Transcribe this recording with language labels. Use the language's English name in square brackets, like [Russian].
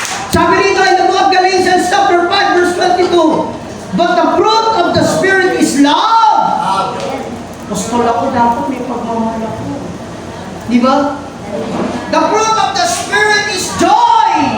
[Filipino] Sabi rito [English] in the book of Galatians chapter 5 verse 22, but the fruit of the Spirit is love. [Filipino] Apostol ako, dapat may pagmamahal ako. Di ba? [English] The fruit of the Spirit is joy.